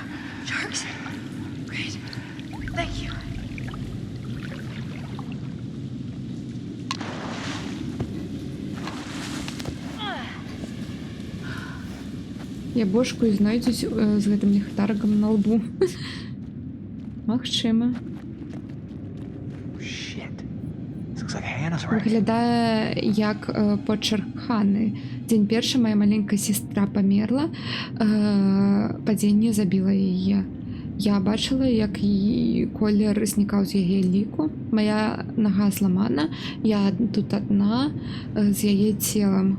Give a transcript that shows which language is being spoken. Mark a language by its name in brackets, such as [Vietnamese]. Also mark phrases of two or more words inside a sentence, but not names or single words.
[English] Sharks. Great. Thank you. [Belarusian] Я бошку і знайдусь з гэтым ліхтариком на лбу. Магчыма. [English] Shit. This looks like Hannah's writing. [Belarusian] Выглядае як почерк Ханы. Дзень першы моя маленькая сестра памерла, падзенне забіла яе. Я бачыла, як колер знікаў з яе ліку. Моя нага зламана, я тут адна з яе целам.